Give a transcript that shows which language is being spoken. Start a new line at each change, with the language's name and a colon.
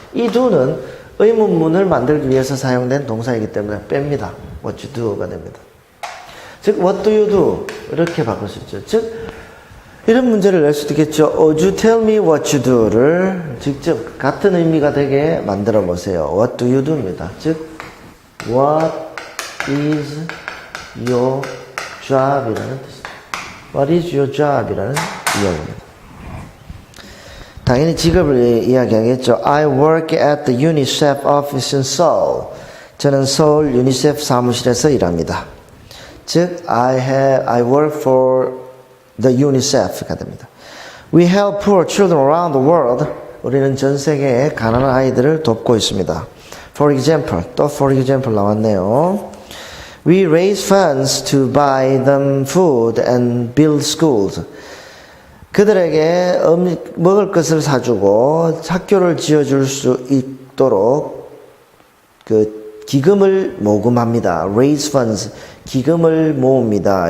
Korean: 이 do는 의문문을 만들기 위해서 사용된 동사이기 때문에 뺍니다. What you do가 됩니다. 즉
English: what do you do?
Korean: 이렇게 바꿀 수 있죠. 즉 이런 문제를 낼 수도 있겠죠.
English: Would you tell me what you do
Korean: 를 직접 같은 의미가 되게 만들어 보세요.
English: What do you do입니다. 즉 What is your job이라는 뜻입니다. What is your job이라는 이야기입니다.
Korean: 당연히 직업을 이야기하겠죠.
English: I work at the UNICEF office in Seoul.
Korean: 저는 서울 유니세프 사무실에서 일합니다. 즉,
English: I work for the UNICEF
Korean: 가 됩니다.
English: We help poor children around the world.
Korean: 우리는 전 세계의 가난한 아이들을 돕고 있습니다.
English: For example, 또 for example 나왔네요. We raise funds to buy them food and build schools.
Korean: 그들에게 먹을 것을 사주고 학교를 지어줄 수 있도록 기금을 모금합니다.
English: Raise funds,
Korean: 기금을 모읍니다.